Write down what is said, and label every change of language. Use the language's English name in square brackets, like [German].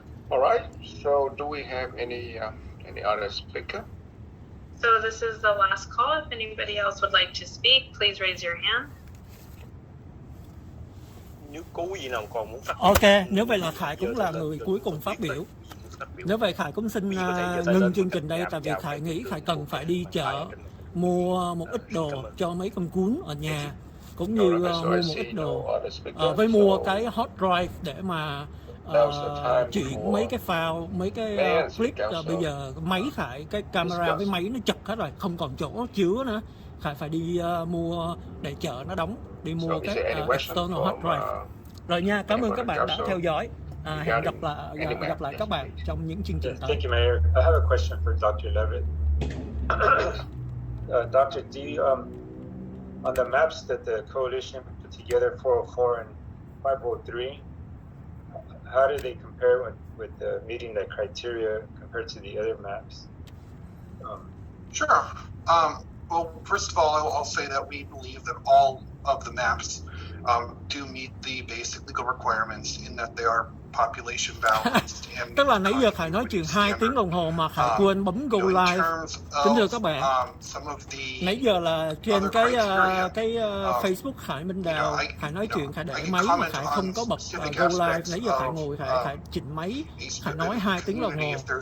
[English] All right. So, do we have any other speaker? So this is the last call. If anybody else would like to speak, please raise your hand. [Vietnamese] Nếu có gì nào còn muốn phát Ok, nếu vậy là Khải cũng là người cuối cùng phát biểu. Nếu vậy Khải cũng xin ngưng chương trình đây, tại vì Khải nghĩ Khải cần phải đi chợ mua một ít đồ cho mấy con cún ở nhà, cũng như mua một ít đồ với mua cái hot drive để mà chuyển mấy cái file, mấy cái clip. Bây giờ máy Khải, cái camera với máy nó chật hết rồi, không còn chỗ chứa nữa. Khải phải đi mua để chợ nó đóng, đi mua cái external hot drive. Rồi nha, cảm ơn các bạn đã theo dõi. Hẹn gặp lại các bạn trong những chương trình tới. [English] Thank you, Mayor. I have a question for Dr. Levitt. Dr. D, on the maps that the coalition put together, 404 and 503, how do they compare with meeting the criteria compared to the other maps? Sure. Well, first of all, I'll say that we believe that all of the maps do meet the basic legal requirements in that they are population balanced. [Vietnamese] Tức là nãy giờ Khải nói chuyện 2 tiếng đồng hồ mà Khải quên bấm go live. Kính thưa các bạn, nãy giờ là trên cái Facebook Khải Minh Đào, Khải nói chuyện, Khải để máy mà Khải không có bật go live. Nãy giờ Khải ngồi, Khải chỉnh máy, Khải nói 2 tiếng đồng hồ.